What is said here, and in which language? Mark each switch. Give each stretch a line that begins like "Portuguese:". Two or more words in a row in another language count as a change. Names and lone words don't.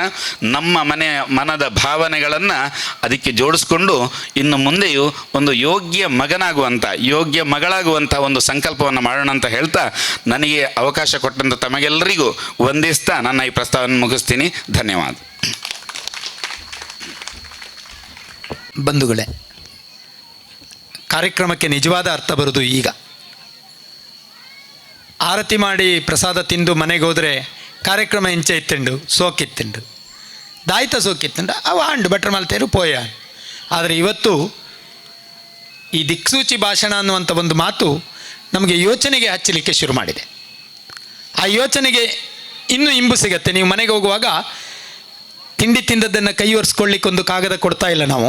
Kannada: ನಮ್ಮ ಮನದ ಭಾವನೆಗಳನ್ನು ಅದಕ್ಕೆ ಜೋಡಿಸ್ಕೊಂಡು ಇನ್ನು ಮುಂದೆಯೂ ಒಂದು ಯೋಗ್ಯ ಮಗಳಾಗುವಂಥ ಒಂದು ಸಂಕಲ್ಪವನ್ನು ಮಾಡೋಣ ಅಂತ ಹೇಳ್ತಾ, ನನಗೆ ಅವಕಾಶ ಕೊಟ್ಟಂಥ ತಮಗೆಲ್ಲರಿಗೂ ವಂದಿಸ್ತಾ ನನ್ನ ಈ ಪ್ರಸ್ತಾವನೆ ಮುಗಿಸ್ತೀನಿ. ಧನ್ಯವಾದ. ಬಂಧುಗಳೇ, ಕಾರ್ಯಕ್ರಮಕ್ಕೆ ನಿಜವಾದ ಅರ್ಥ ಬರೋದು ಈಗ. ಆರತಿ ಮಾಡಿ ಪ್ರಸಾದ ತಿಂದು ಮನೆಗೆ ಹೋದರೆ ಕಾರ್ಯಕ್ರಮ
Tulu: ಇಂಚೆ ಇತ್ತಂಡು ಸೋಕಿತ್ತಂಡು ದಾಯ್ತ ಸೋಕಿತ್ತಂಡು ಅವು ಆಂಡು ಭಟ್ರ ಮಲ್ತೇರು ಪೋಯ.
Kannada: ಆದರೆ ಇವತ್ತು ಈ ದಿಕ್ಸೂಚಿ ಭಾಷಣ ಅನ್ನುವಂಥ ಒಂದು ಮಾತು ನಮಗೆ ಯೋಚನೆಗೆ ಹಚ್ಚಲಿಕ್ಕೆ ಶುರು ಮಾಡಿದೆ. ಆ ಯೋಚನೆಗೆ ಇನ್ನೂ ಇಂಬು ಸಿಗತ್ತೆ. ನೀವು ಮನೆಗೆ ಹೋಗುವಾಗ ತಿಂಡಿ ತಿಂದದ್ದನ್ನು ಕೈ ಒರೆಸ್ಕೊಳ್ಳಿಕ್ಕೆ ಒಂದು ಕಾಗದ ಕೊಡ್ತಾ ಇಲ್ಲ ನಾವು.